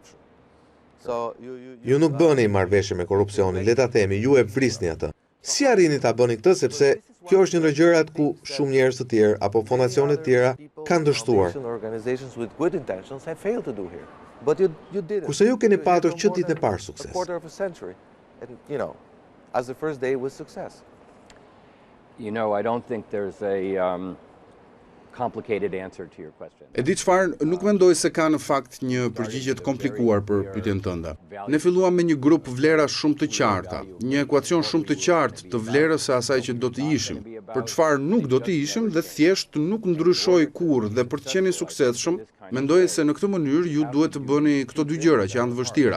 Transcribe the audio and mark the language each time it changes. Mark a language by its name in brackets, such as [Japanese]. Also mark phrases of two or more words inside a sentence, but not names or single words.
[Albanian] Ju nuk bëni marrëveshje me korrupsionin, le ta themi, ju e vrisni atë. Si arrini ta bëni këtë, sepse kjo është një ndër gjërat ku shumë njerëz të tjerë apo fondacione të tjera kanë dështuar. Kurse ju keni patur që ditën e parë sukses. [English] I don't think there's a complicated answer to your question. [Albanian] E di çfarë, nuk mendoj se ka në fakt një përgjigje të komplikuar për pyetjen tënde. Ne filluam me një grup vlerash shumë të qarta, një ekuacion shumë të qartë të vlerës së asaj që do të ishim, për çfarë nuk do të ishim dhe thjesht nuk ndryshoi kurrë dhe për të qenë i suksesshëm, mendoj se në këtë mënyrë ju duhet të bëni këto dy gjëra që janë të vështira.